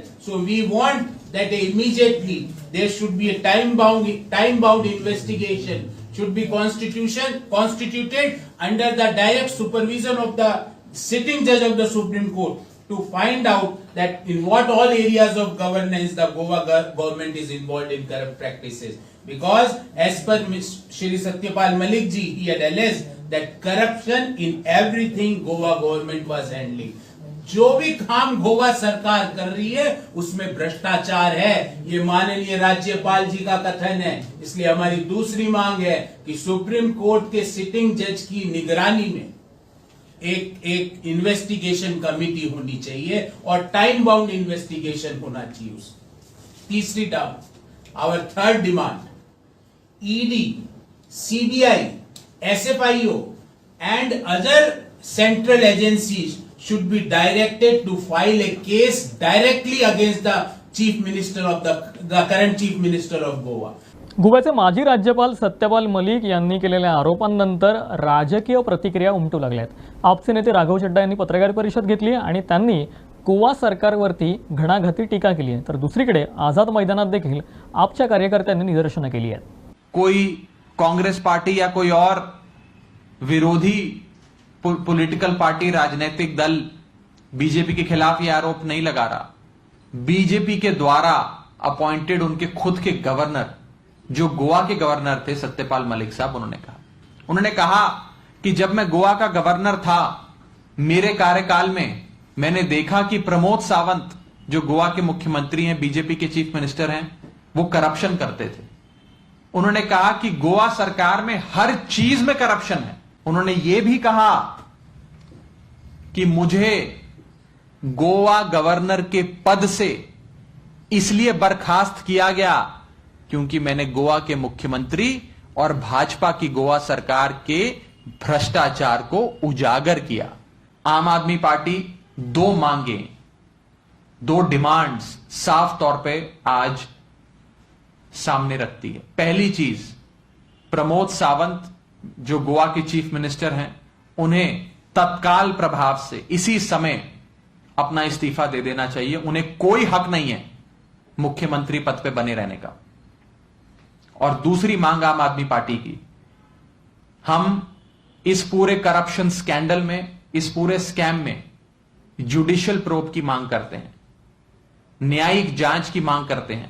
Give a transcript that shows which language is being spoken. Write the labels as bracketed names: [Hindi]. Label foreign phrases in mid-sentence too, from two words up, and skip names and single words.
[English] So we want that immediately there should be a time-bound investigation should be constituted under the direct supervision of the sitting judge of the Supreme Court to find out that in what all areas of governance the Goa government is involved in corrupt practices. Because as per Shri Satyapal Malik ji, he had alleged that corruption in everything Goa government was handling. [Hindi] जो भी काम गोवा सरकार कर रही है उसमें भ्रष्टाचार है, ये माननीय राज्यपाल जी का कथन है। इसलिए हमारी दूसरी मांग है कि सुप्रीम कोर्ट के [English] sitting judge [Hindi] की निगरानी में एक [English] investigation committee [Hindi] होनी चाहिए और [English] time bound investigation [Hindi] होना चाहिए। तीसरी डिमांड, [English] our third demand, ED, CBI, SFIO and other central agencies should be directed to file a case directly against the chief minister of the current chief minister of Goa. [Marathi] गोव्याचे माजी राज्यपाल सत्यपाल मलिक यांनी केलेल्या आरोपांनंतर राजकीय प्रतिक्रिया उमटू लागल्यात। आपचे नेते राघव चड्डा यांनी पत्रकार परिषद घेतली आणि त्यांनी गोवा सरकारवरती घणाघाती टीका केली आहे, तर दुसरीकडे आझाद मैदानात देखील आपच्या कार्यकर्त्यांनी निदर्शनं केली आहेत। [Hindi] कोई कांग्रेस पार्टी या कोई और विरोधी [English] political party, [Hindi] राजनीतिक दल बीजेपी के खिलाफ यह आरोप नहीं लगा रहा। बीजेपी के द्वारा अपॉइंटेड उनके खुद के गवर्नर, जो गोवा के गवर्नर थे सत्यपाल मलिक साहब, उन्होंने कहा कि जब मैं गोवा का गवर्नर था, मेरे कार्यकाल में मैंने देखा कि प्रमोद सावंत जो गोवा के मुख्यमंत्री हैं, बीजेपी के [English] chief minister [Hindi] हैं, वो करप्शन करते थे। उन्होंने कहा कि गोवा सरकार में हर चीज में करप्शन है। उन्होंने यह भी कहा कि मुझे गोवा गवर्नर के पद से इसलिए बर्खास्त किया गया क्योंकि मैंने गोवा के मुख्यमंत्री और भाजपा की गोवा सरकार के भ्रष्टाचार को उजागर किया। आम आदमी पार्टी दो मांगे, दो डिमांड्स साफ तौर पे आज सामने रखती है। पहली चीज, प्रमोद सावंत जो गोवा के [English] chief minister [Hindi] हैं, उन्हें तत्काल प्रभाव से इसी समय अपना इस्तीफा दे देना चाहिए। उन्हें कोई हक नहीं है मुख्यमंत्री पद पे बने रहने का। और दूसरी मांग आम आदमी पार्टी की, हम इस पूरे [English] corruption scandal [Hindi] में, इस पूरे स्कैम में [English] judicial probe [Hindi] की मांग करते हैं, न्यायिक जांच की मांग करते हैं।